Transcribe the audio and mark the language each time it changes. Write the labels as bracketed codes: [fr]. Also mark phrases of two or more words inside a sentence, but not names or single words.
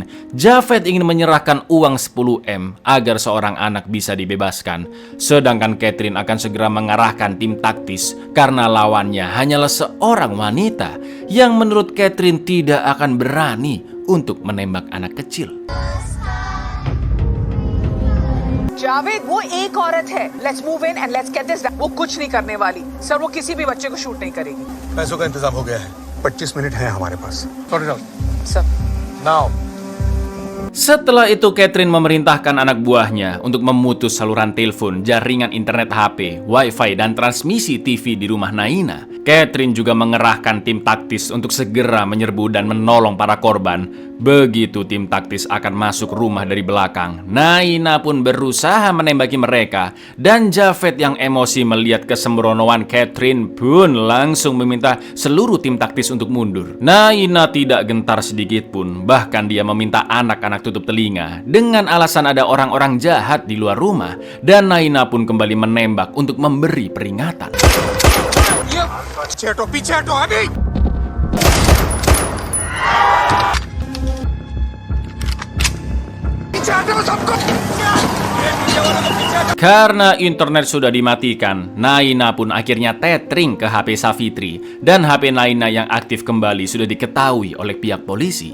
[id] Javed ingin menyerahkan uang 10M agar seorang anak bisa dibebaskan, sedangkan Catherine akan segera mengarahkan tim taktis karena lawannya hanyalah seorang wanita yang menurut Catherine tidak akan berani untuk menembak anak kecil. [hi] जावेद वो एक औरत है. [en] Let's move in and let's get this done. [hi] वो कुछ नहीं करने वाली. सर वो किसी भी बच्चे को शूट नहीं करेगी. पैसों का इंतजाम हो गया है, 25 मिनट है हमारे पास। सर [en] नाउ [id] Setelah itu Catherine memerintahkan anak buahnya untuk memutus saluran telepon, jaringan internet HP, wifi, dan transmisi TV di rumah Naina. Catherine juga mengerahkan tim taktis untuk segera menyerbu dan menolong para korban. Begitu tim taktis akan masuk rumah dari belakang, Naina pun berusaha menembaki mereka. Dan Javed yang emosi melihat kesembronoan Catherine pun langsung meminta seluruh tim taktis untuk mundur. Naina tidak gentar sedikit pun, bahkan dia meminta anak-anak tutup telinga dengan alasan ada orang-orang jahat di luar rumah. Dan Naina pun kembali menembak untuk memberi peringatan. [hi] पीछे हटो अभी। [id] Karena internet sudah dimatikan, Naina pun akhirnya tethering ke HP Savitri dan HP Naina yang aktif kembali sudah diketahui oleh pihak polisi.